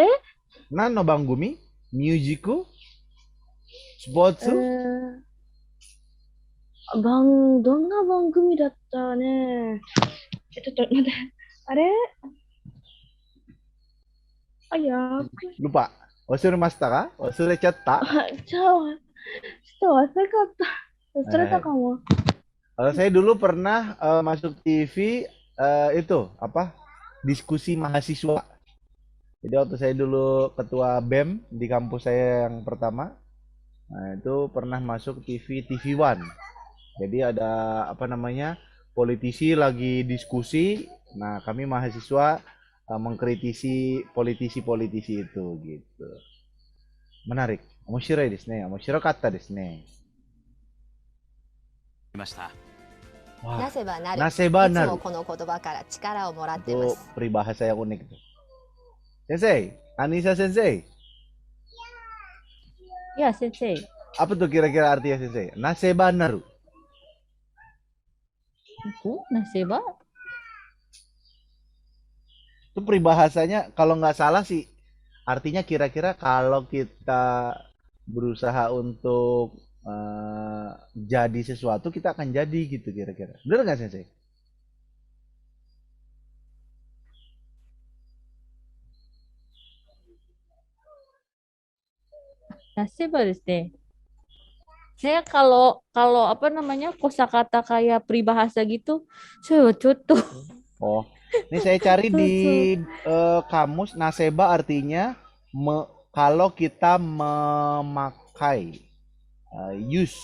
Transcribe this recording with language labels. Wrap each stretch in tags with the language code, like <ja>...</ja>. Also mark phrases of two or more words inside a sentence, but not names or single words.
<ja>何の番組？ミュージック？スポーツ？どんな番組だったね。ちょっと待って、あれやー、 Lupa. 忘れましたか？忘れちゃった? ちょっと忘れかった。忘れたかも。</ja> <id>Kalau saya dulu pernah masuk TV itu apa? Diskusi mahasiswa. Jadi waktu saya dulu ketua BEM di kampus saya yang pertama, nah itu pernah masuk TV One. Jadi ada apa namanya? Politisi lagi diskusi. Nah, kami mahasiswa mengkritisi politisi-politisi itu gitu. Menarik.</id> <ja>面白いですね。面白かったですね. ました。 Wah, なせばなる。 naseba いつ naru. もこの言葉から力をもらってま</ja> <id>Itu</id> <ja>す。</ja> <id>peribahasa yang unik. Sensei, Anissa Sensei. Ya, Sensei. Apa tuh kira-kira artinya Sensei?</id> <ja>なせばなる.</ja> <id>Itu naseba? Itu peribahasanya kalau nggak salah sih artinya kira-kira kalau kita berusaha untuk jadi sesuatu kita akan jadi gitu kira-kira. Bener nggak Sensei?</id> <ja>なせばですね.</ja> <id>Saya kalau apa namanya kosakata kayak peribahasa gitu, saya tuh. Oh, ini saya cari di kamus naseba artinya kalau kita memakai use.</id>